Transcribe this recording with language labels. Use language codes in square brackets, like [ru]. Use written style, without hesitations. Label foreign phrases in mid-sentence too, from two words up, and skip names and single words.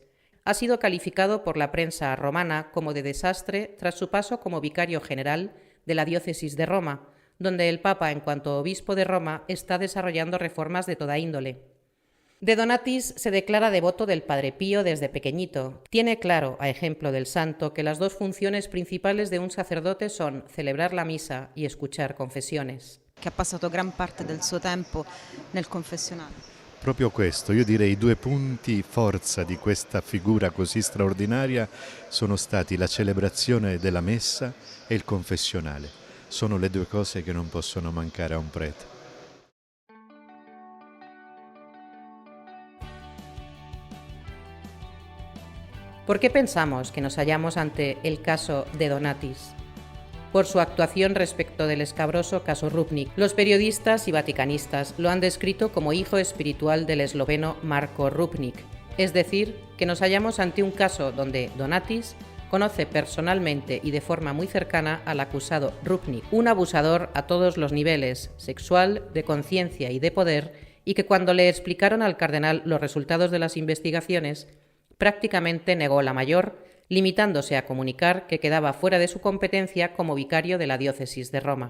[es] Ha sido calificado por la prensa romana como de desastre tras su paso como vicario general de la diócesis de Roma, donde el Papa, en cuanto obispo de Roma, está desarrollando reformas de toda índole. De Donatis se declara devoto del Padre Pío desde pequeñito. Tiene claro, a ejemplo del santo, que las 2 funciones principales de un sacerdote son celebrar la misa y escuchar confesiones. [it] Che ha passato gran parte del suo tempo nel confessionale. Proprio questo, io direi 2 punti forza di questa figura così straordinaria sono stati la celebrazione della messa e il confessionale. Sono le 2 cose che non possono mancare a un prete. [es] ¿Por qué pensamos que nos hallamos ante el caso de Donatis? Por su actuación respecto del escabroso caso Rupnik. Los periodistas y vaticanistas lo han descrito como hijo espiritual del esloveno Marko Rupnik, es decir, que nos hallamos ante un caso donde Donatis conoce personalmente y de forma muy cercana al acusado Rupnik, un abusador a todos los niveles, sexual, de conciencia y de poder, y que cuando le explicaron al cardenal los resultados de las investigaciones, prácticamente negó la mayor, limitándose a comunicar que quedaba fuera de su competencia como vicario de la diócesis de Roma.